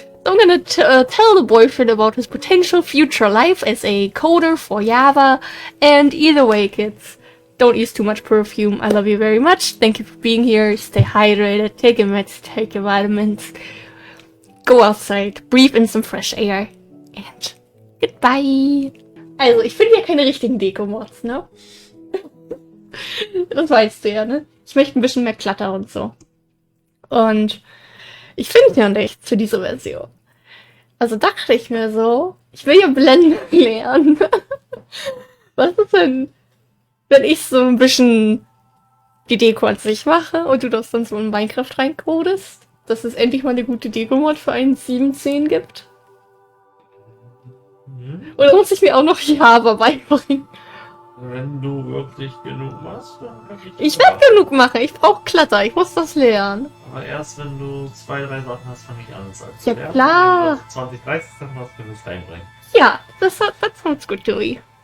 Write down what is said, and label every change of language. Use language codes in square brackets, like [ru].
[en] So I'm gonna tell the boyfriend about his potential future life as a coder for Java, and either way, kids, don't use too much perfume. I love you very much. Thank you for being here. Stay hydrated. Take your meds. Take your vitamins. Go outside. Breathe in some fresh air. And goodbye. [de] Also, ich finde ja keine richtigen Deko-Mods, ne? Das weißt du ja, ne? Ich möchte ein bisschen mehr Clutter und so. Und ich finde ja nichts für diese Version. Also dachte ich mir so, ich will ja Blenden lernen. Was ist denn, wenn ich so ein bisschen die Deko an sich mache und du das dann so in Minecraft reincodest, dass es endlich mal eine gute Deko-Mod für einen 7.10 gibt? Oder muss ich mir auch noch Java beibringen? Wenn du wirklich genug machst, dann kann ich werde genug machen. Ich brauche Clutter. Ich muss das lernen. Aber erst wenn du 2, 3 Sachen hast, fange ich an. Ja, klar. Wenn du 20, 30 Sachen hast, können wir es reinbringen. Ja, [en] that sounds good to me.